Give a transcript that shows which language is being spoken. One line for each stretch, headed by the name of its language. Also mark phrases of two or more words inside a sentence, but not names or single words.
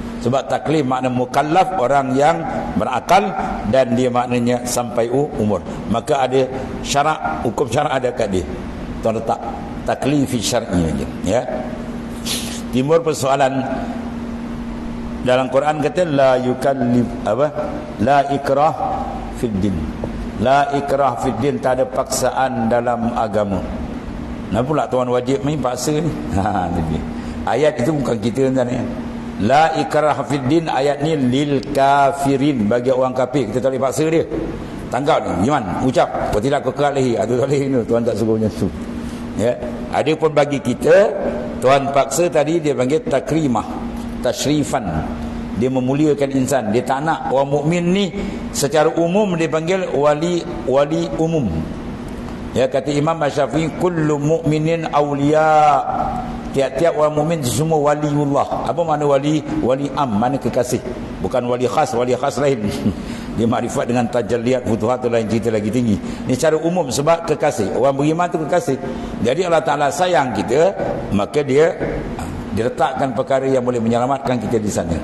Malay: Sebab taklif makna mukallaf, orang yang berakal, dan dia maknanya sampai umur. Maka ada syarak, hukum syarak ada kat dia. Tuan letak
Arabic: taklifi syar'i
Malay: aja, ya. Timbul persoalan dalam Quran, kata
Arabic: la yukallif la ikrah fid din. La ikrah fid din,
Malay: tak ada paksaan dalam agama. Kenapa pula tuan wajib ni paksa ni? Ayat itu bukan kita sebenarnya.
Arabic: La ikrah fid din,
Malay: ayat ni
Arabic: lil kafirin,
Malay: bagi orang kafir. Kita tak boleh paksa dia. Tangkap ni, iman, ucap, kau tidak kekal lehi. Itu tak boleh ni, Tuhan tak suruh macam tu. Ya, ada pun bagi kita Tuhan paksa tadi, dia panggil takrimah, tashrifan. Dia memuliakan insan. Dia tak nak orang mukmin ni secara umum dia panggil wali umum. Ya, kata Imam Syafi'i,
Arabic: kullu mu'minin awliya.
Malay: Tiap-tiap orang mukmin semua waliullah. Apa makna wali? Wali am, mana kekasih. Bukan wali khas lain. Dia makrifat dengan
Arabic: tajalliat futuhat,
Malay: tu lain cerita lagi tinggi. Ini secara umum, sebab kekasih. Orang beriman tu kekasih. Jadi Allah Ta'ala sayang kita, maka dia letakkan perkara yang boleh menyelamatkan kita di sana.